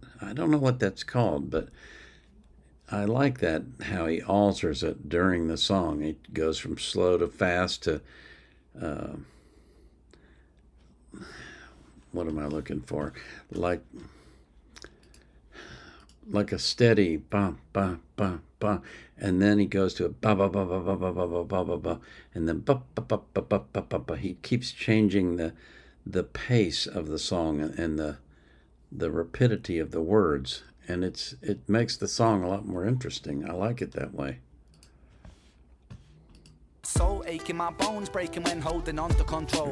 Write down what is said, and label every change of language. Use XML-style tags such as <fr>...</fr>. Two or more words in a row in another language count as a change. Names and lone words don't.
<en>I don't know what that's called, but I like that, how he alters it during the song. It goes from slow to fast to, what am I looking for? Like a steady ba ba ba ba, and then he goes to a ba ba ba ba ba ba ba ba ba ba ba, and then ba ba ba ba ba ba ba ba. He keeps changing the pace of the song and the rapidity of the words. And it makes the song a lot more interesting. I like it that way. Soul aching, my bones breaking when holding on to control.</en>